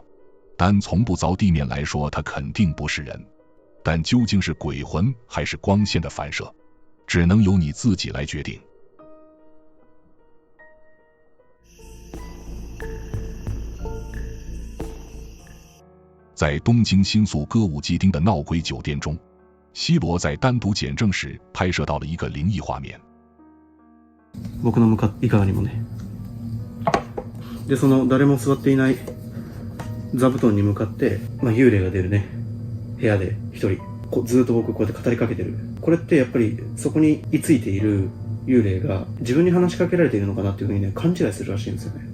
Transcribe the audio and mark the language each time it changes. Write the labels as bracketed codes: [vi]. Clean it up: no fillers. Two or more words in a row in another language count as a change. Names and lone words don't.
[zh] 单从不凿地面来说，它肯定不是人，但究竟是鬼魂还是光线的反射，只能由你自己来决定。在东京新宿歌舞伎町的闹鬼酒店中，西罗在单独检证时拍摄到了一个灵异画面。 [ja] 僕の向かい側にもね。で、その誰も座っていない座布団に向かって、幽霊が出るね、部屋で一人ずっと僕こうやって語りかけてる。これってやっぱりそこに居ついている幽霊が自分に話しかけられているのかなっていうふうにね、勘違いするらしいんですよね。